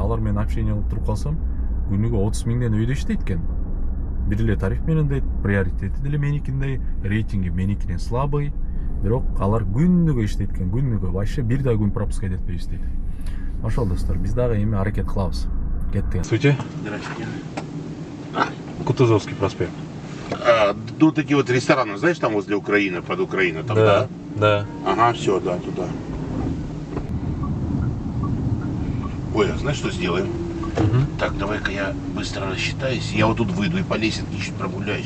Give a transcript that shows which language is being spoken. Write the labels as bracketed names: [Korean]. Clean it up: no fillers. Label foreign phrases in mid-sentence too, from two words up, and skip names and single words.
[Kyrgyz] Алар менен общение кылып туруп калсам, күнүгө 30 миңден өйдө иштейт экен. Бир эле тариф менен дейт, приоритети деле меникиндей, рейтинги меникинен слабый. Бирок алар күнүгө иштейт экен, күнүгө вообще бир да күн пропускать этпей иштейт. Ошол достор, биз дагы эми аракет кылабыз. Кеттик. [Russian] Здравствуйте. Здравствуйте. Кутузовский проспект. Ну, такие вот рестораны, знаешь, там возле Украины, под Украиной, там, да? Да. Ага, все, да, туда. Ой, а знаешь, что сделаем? Так, давай-ка я быстро рассчитаюсь. Я вот тут выйду и по лестнице чуть прогуляюсь.